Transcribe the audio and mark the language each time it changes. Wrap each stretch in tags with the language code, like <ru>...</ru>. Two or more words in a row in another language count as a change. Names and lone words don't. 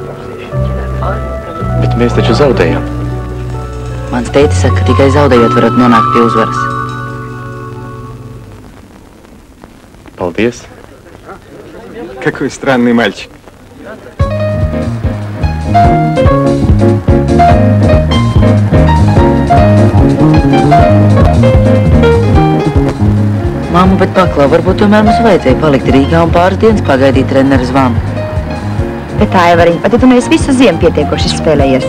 <lv>Bet mēs taču zaudējām. Mans tētis saka, ka tikai zaudējot varat nonākt pie uzvaras. Paldies.</lv> <ru>Какой странный мальчик.</ru> <lv>Māmu, bet paklau, varbūt tomēr mums vajadzēja palikt Rīgā un pāris dienas pagaidīt treneru zvanu. Bet Aivariņ, vai tu neesi visu ziemu pietiekoši izspēlējies?</lv>